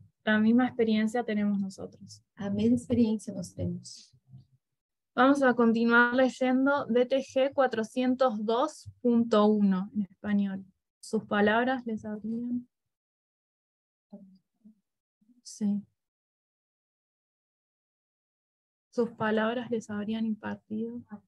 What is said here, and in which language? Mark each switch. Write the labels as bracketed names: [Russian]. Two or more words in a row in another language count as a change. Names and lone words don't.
[Spanish] La misma experiencia tenemos nosotros. [Portuguese] A mesma experiência nós temos. [Spanish] Vamos a continuar leyendo DTG 402.1 en español. ¿Sus palabras les habrían? Sí. ¿Sus palabras les habrían impartido?